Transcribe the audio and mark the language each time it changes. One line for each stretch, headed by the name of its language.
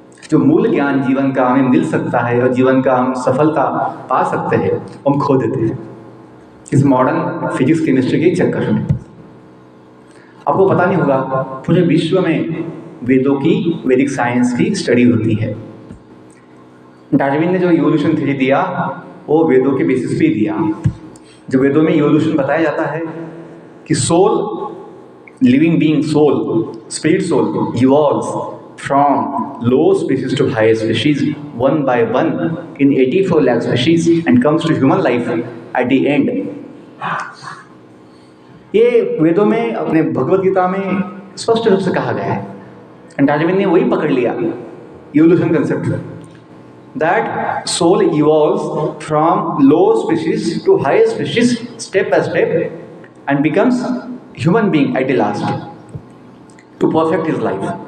Hindi: जो मूल ज्ञान जीवन का हमें मिल सकता है और जीवन का हम सफलता पा सकते हैं, हम खो देते हैं इस मॉडर्न फिजिक्स केमिस्ट्री के चक्कर में। आपको पता नहीं होगा, पूरे विश्व में वेदों की, वैदिक साइंस की स्टडी होती है। डार्विन ने जो इवोल्यूशन थ्योरी दिया, वो वेदों के बेसिस पे ही दिया। जो वेदों में इवोल्यूशन बताया जाता है कि
English: Soul, living being soul, spirit soul evolves from low species to higher species, one by one, in 84 lakh species, and comes to human life at the end.
Hindi: ये वेदों में, अपने भगवत गीता में स्पष्ट रूप से कहा गया है।
English: and Darwin
Hindi: ने वही पकड़ लिया,
English: Evolution concept, that soul evolves from low species to higher species, step by step, and becomes human being at the last to perfect his life.